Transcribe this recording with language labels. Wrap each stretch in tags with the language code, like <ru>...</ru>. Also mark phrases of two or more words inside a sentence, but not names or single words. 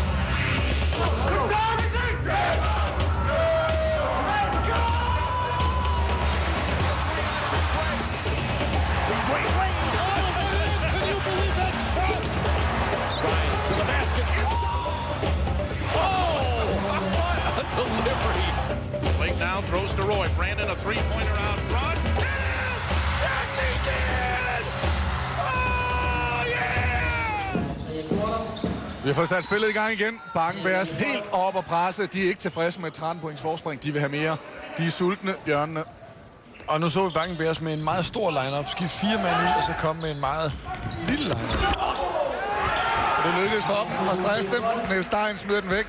<en>To the basket. Oh! What a delivery. Blake now throws to Roy. Brandon, a three-pointer out front. Yes, he did! Oh, yeah!</en> <da>Vi har fået sat spillet i gang igen. Bakken-Bears helt op og presse. De er ikke tilfredse med 13 points forspring. De vil have mere. De er sultne, bjørnene. Og nu så vi Bakken-Bears med en meget stor line-up. Skift 4 mand ud, og så kom med en meget lille line-up. Det lykkedes for dem at stresse dem. Niels Stein smider den væk.</da>